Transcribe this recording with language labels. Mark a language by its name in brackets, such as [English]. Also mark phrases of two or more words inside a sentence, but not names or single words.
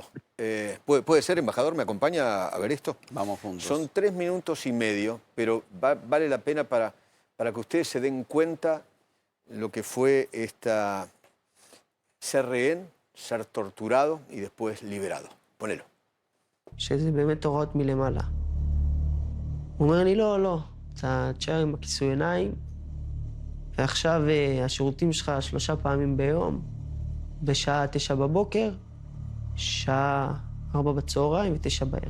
[Spanish] ¿Puede ser, embajador? ¿Me acompaña a ver esto? Vamos juntos. Son 3 minutos y medio, pero vale la pena para que ustedes se den cuenta lo que fue ser rehén, ser torturado y después liberado. Ponelo. [Hebrew] שזה באמת הוראות מלמעלה. הוא אומר לי, לא, לא, אתה תשאר עם הכיסוי עיניים, ועכשיו השירותים שלך 3 פעמים ביום, בשעה 9 בבוקר, שעה 4 בצהריים ו9 בערב.